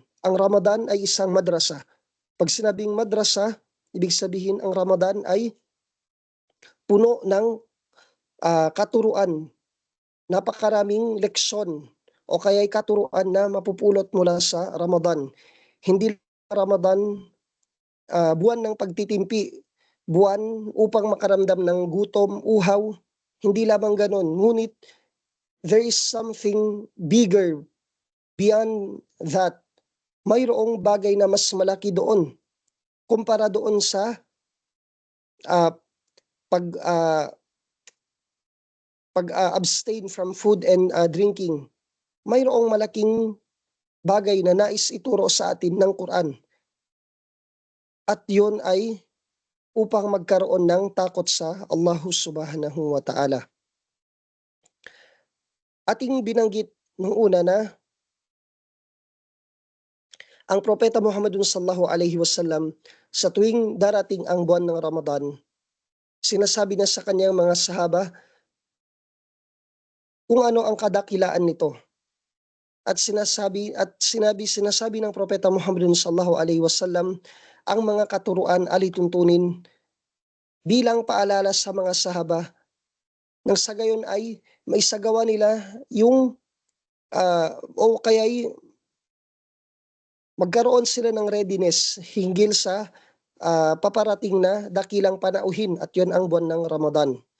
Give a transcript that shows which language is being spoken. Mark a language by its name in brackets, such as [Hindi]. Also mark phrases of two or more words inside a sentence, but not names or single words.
[Filipino] Ang Ramadan ay isang madrasa. Pag sinabing madrasa, ibig sabihin ang Ramadan ay puno ng katuruan, napakaraming leksyon o kaya'y katuruan na mapupulot mula sa Ramadan. Hindi Ramadan buwan ng pagtitimpi, buwan upang makaramdam ng gutom, uhaw, hindi lamang ganon. [English] Ngunit there is something bigger beyond that. [Filipino] Mayroong bagay na mas malaki doon kumpara doon sa uh, [English] pag-abstain from food and drinking. [Filipino] Mayroong malaking bagay na nais ituro sa atin ng Quran. At yun ay upang magkaroon ng takot sa Allah [Arabic] سبحانه وتعالى. [Filipino] Ating binanggit nung una na ang Propeta Muhammad [Arabic] صلى الله عليه وسلم [Filipino] sa tuwing darating ang buwan ng Ramadan, sinasabi na sa kanyang mga sahaba kung ano ang kadakilaan nito. At sinasabi ng Propeta Muhammad [Arabic] صلى الله عليه وسلم [Filipino] ang mga katuruan alituntunin bilang paalala sa mga sahaba nang sa gayon ay maisagawa nila yung o kaya'y magkaroon sila ng readiness hinggil sa paparating na dakilang panauhin, at yun ang buwan ng Ramadan.